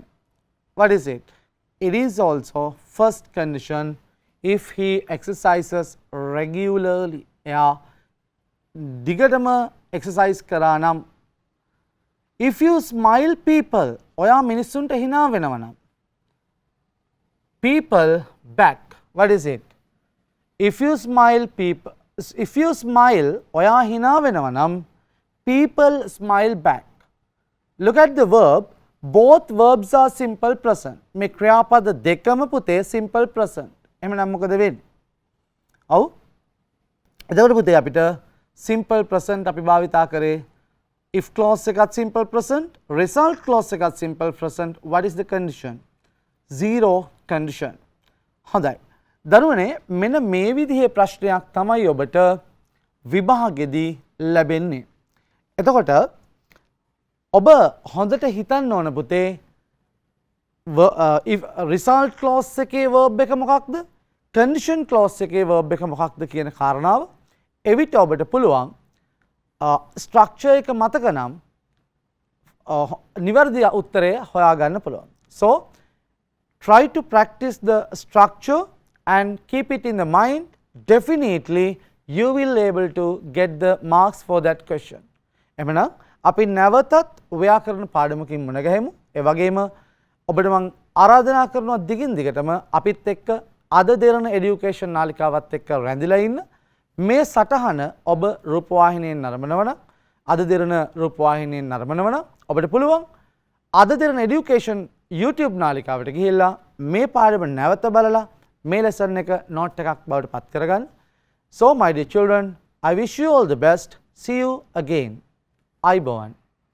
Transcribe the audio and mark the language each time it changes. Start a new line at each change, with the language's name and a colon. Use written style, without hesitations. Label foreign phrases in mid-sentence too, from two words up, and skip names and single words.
English: What is it? It is also first condition. If he exercises regularly,
Sinhala: එයා දිගටම exercise කරා නම්.
English: If you smile people,
Sinhala: ඔයා මිනිස්සුන්ට hina වෙනවා නම්.
English: People back. What is it? If you smile,
Sinhala: ඔයා hina වෙනවා නම්
English: people smile back. Look at the verb. Both verbs are simple present.
Sinhala: මේ ක්‍රියාපද දෙකම පුතේ
English: simple present.
Sinhala: එහෙනම් මොකද වෙන්නේ? ඔව්. එතකොට පුතේ අපිට
English: simple present
Sinhala: අපි භාවිතා කරේ
English: if clause
Sinhala: එකත්
English: simple present, result clause
Sinhala: එකත්
English: simple present. What is the condition? Zero condition.
Sinhala: හොඳයි. දරුවනේ මෙන්න මේ විදිහේ ප්‍රශ්නයක් තමයි ඔබට විභාගෙදී ලැබෙන්නේ. එතකොට ඔබ හොඳට හිතන්න ඕන පුතේ
English: if result clause
Sinhala: එකේ verb එක මොකක්ද?
English: condition clause
Sinhala: එකේ verb එක මොකක්ද කියන කාරණාව එවිට ඔබට පුළුවන් structure එක මතක නම් නිවැරදි උත්තරය හොයාගන්න පුළුවන්.
English: So try to practice the structure and keep it in the mind. Definitely you will able to get the marks for that question.
Sinhala: එමනම් අපි නැවතත් ව්‍යාකරණ පාඩමකින් මුණ ගැහෙමු. ඒ වගේම ඔබට මම ආරාධනා කරනවා දිගින් දිගටම අපිත් එක්ක අද දෙරණ এডুকেෂන් නාලිකාවත් එක්ක රැඳිලා ඉන්න. මේ සටහන ඔබ රූපවාහිනියෙන් නරඹනවා නම් අද දෙරණ රූපවාහිනියෙන් නරඹනවා නම් ඔබට පුළුවන් අද දෙරණ এডুকেෂන් YouTube නාලිකාවට ගිහිල්ලා මේ පාඩම නැවත බලලා මේ ලෙසන් එක නෝට් එකක් බවට පත් කරගන්න.
English: So my dear children, I wish you all the best. See you again. Ayubowan.